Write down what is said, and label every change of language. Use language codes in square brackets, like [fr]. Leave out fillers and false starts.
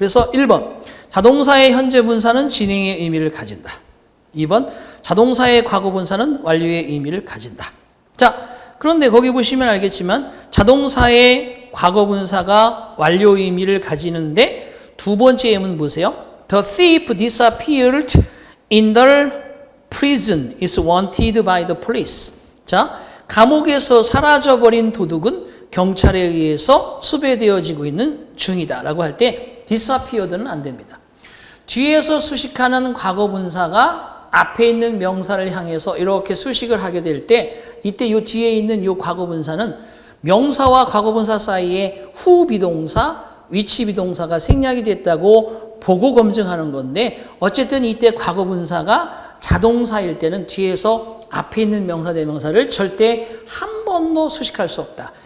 [ko] 그래서 1번 자동사의 현재 분사는 진행의 의미를 가진다. 2번 자동사의 과거 분사는 완료의 의미를 가진다. 자, 그런데 거기 보시면 알겠지만 자동사의 과거 분사가 완료 의미를 가지는데 두 번째 예문 보세요. [en] The thief disappeared in the prison is wanted by the police. [ko] 자, 감옥에서 사라져버린 도둑은 경찰에 의해서 수배되어지고 있는 중이다 라고 할 때 disappeared는 안 됩니다. 뒤에서 수식하는 과거 분사가 앞에 있는 명사를 향해서 이렇게 수식을 하게 될 때 이때 요 뒤에 있는 요 과거 분사는 명사와 과거 분사 사이에 후 비동사, 위치 비동사가 생략이 됐다고 보고 검증하는 건데, 어쨌든 이때 과거 분사가 자동사일 때는 뒤에서 앞에 있는 명사 대명사를 절대 한 번도 수식할 수 없다.